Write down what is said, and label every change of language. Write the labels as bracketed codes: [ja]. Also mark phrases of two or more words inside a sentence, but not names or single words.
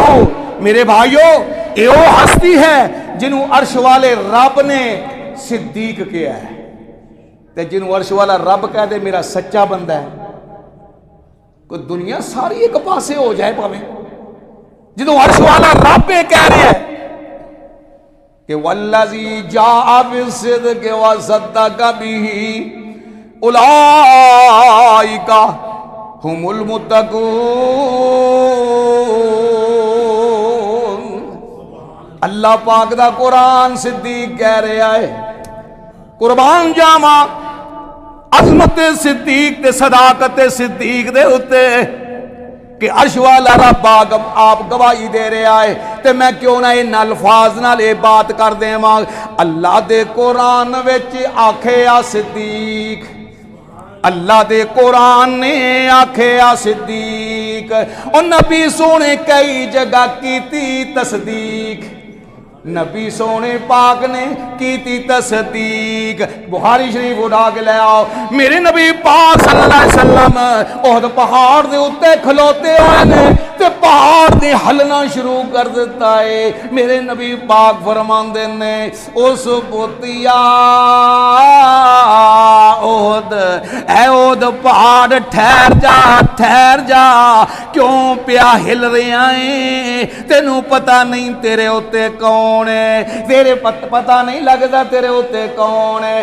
[pa] میرے بھائیو، اے وہ ہستی ہے جنہوں عرش والے رب نے صدیق کیا ہے، تے جنہوں عرش والا رب کہہ دے میرا سچا بندہ ہے، کوئی دنیا ساری ایک پاسے ہو جائے پاویں، جنہوں عرش والا رب کہہ رہے ہیں کہ [ar] والذی جاء بالصدق وصدق بہ اولئک ہم المتقون۔ [pa] اللہ پاک دا قرآن صدیق کہہ رہا ہے، قربان جاواں عظمت صدیق تے صداقت صدیق دے ہوتے کہ عرش والا رب آپ گواہی دے رہا ہے، تے میں کیوں نہ ان الفاظ نال یہ بات کر دیواں، اللہ دے قرآن وچ آکھیا صدیق، اللہ دے قرآن نے آکھیا صدیق، اور نبی سونے کئی جگہ کیتی تصدیق، نبی سونے پاک نے کیتی تصدیق۔ بخاری شریف اٹھا کے لے آؤ، میرے نبی پاک صلی اللہ علیہ وسلم احد پہاڑ دے اتے کھلوتے ہوئے نے تے پہاڑ دے ہلنا شروع کر دیتا ہے، میرے نبی پاک فرماندے نے اس بوتیا احد، اے احد پہاڑ ٹھہر جا کیوں پیا ہل رہا ہے، تینوں پتہ نہیں تیرے اتے کون ہے، تیرے پتہ نہیں لگتا تیرے اتے کون ہے۔